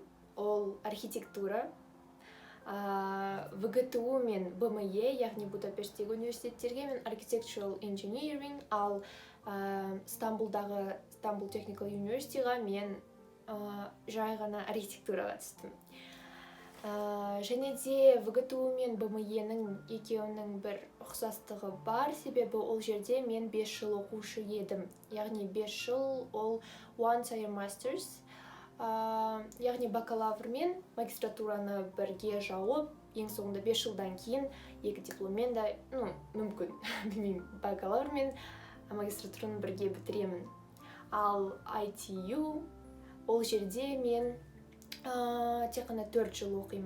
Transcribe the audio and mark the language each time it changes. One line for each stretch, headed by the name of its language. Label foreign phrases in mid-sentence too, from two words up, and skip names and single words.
Kazakh: Ол архитектура. ВГТУ мен БМЕ, яғни Будапешттегі университеттерге мен
English: Architectural Engineering,
Kazakh: ал Стамбулдағы Istanbul Technical Universityға мен жай ғана архитектураға түстім. Және де ВГТУ мен БМЕ-нің екеуінің бір ұқсастығы бар, себебі ол жерде мен 5 жыл оқушы едім. Яғни 5 жыл ол
English: one year masters,
Kazakh: яғни бакалавр мен магистратураны бірге жауып, ең соңында 5 жылдан кейін екі дипломмен да, мүмкін, білмеймін, бакалавр мен магистратураны бірге бітіремін. Ал ITU, ол жерде мен тек қана 4 жыл оқимын.